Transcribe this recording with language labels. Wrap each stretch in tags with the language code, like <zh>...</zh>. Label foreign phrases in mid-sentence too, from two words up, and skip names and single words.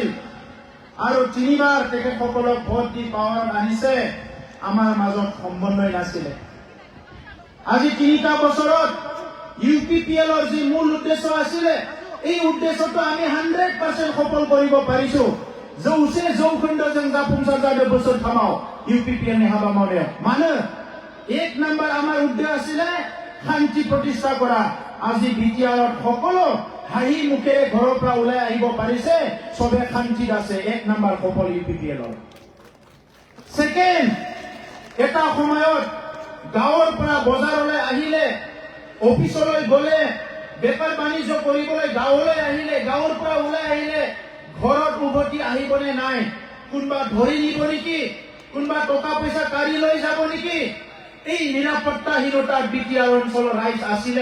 <as>আৰু 3 বাৰ তেখেতসকলক ভোট দি পাৱাৰত আনিছে, আমাৰ মাজত সমন্বয় নাছিলে। আজি 3টা বছৰত UPPL-ৰ যি মূল উদ্দেশ্য আছিলে, এই উদ্দেশ্যটো আমি 100% সফল কৰিব পাৰিছো।</as> <brx>जौसे जौखोन्दोजों जाफुंसार जादों बोसोरथामाव UPPL-नि हाबा मावनायाव। मानो?</brx> <as>1 নম্বৰ আমাৰ উদ্দেশ্য আছিলে শান্তি প্ৰতিষ্ঠা কৰা। আজি BTR-ত সকলো হাঁহি মুখেৰে ঘৰৰ পৰা ওলাই আহিব পাৰিছে, সবে শান্তিত আছে। 1 নম্বৰ সফল UPPL-ৰ। সেকেন্ড, এটা সময়ত গাঁৱৰ পৰা বজাৰলৈ আহিলে, অফিচলৈ গ'লে, বেপাৰ বাণিজ্য কৰিবলৈ গাঁৱলৈ আহিলে, গাঁৱৰ পৰা ওলাই আহিলে ঘৰত উভতি আহিবনে নাই, কোনোবা ধৰি নিব নেকি, কোনোবা টকা পইচা কাঢ়ি লৈ যাব নেকি, এই নিৰাপত্তাহীনতাত BTR অঞ্চলৰ ৰাইজ আছিলে।</as>